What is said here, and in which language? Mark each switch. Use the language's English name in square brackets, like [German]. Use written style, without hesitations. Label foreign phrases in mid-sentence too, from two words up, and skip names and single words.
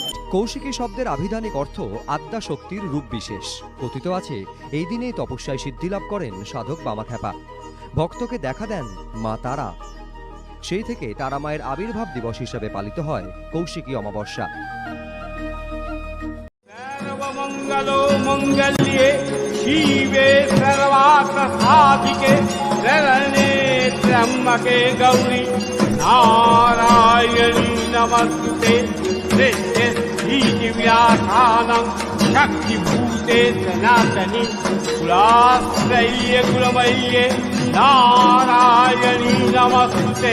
[Bangla] কৌশিকী শব্দের আভিধানিক অর্থ আদ্যা শক্তির রূপ বিশেষ। কথিত আছে এই দিনেই তপস্যায় সিদ্ধিলাভ করেন সাধক বামাখ্যাপা। ভক্তকে দেখা দেন মা তারা। সেই থেকে তারা মায়ের আবির্ভাব দিবস হিসেবে পালিত হয় কৌশিকী অমাবস্যা। [Sanskrit] সর্বমঙ্গলো মঙ্গল্যে শিবে সর্বার্থ সাধিকে শরণ্যে ত্র্যম্বকে গৌরী নারায়ণী নমস্তুতে। दिव्यासानं शक्तिभूते सनातनी कुलाश्रये कुलमय्ये नारायणी नमस्ते।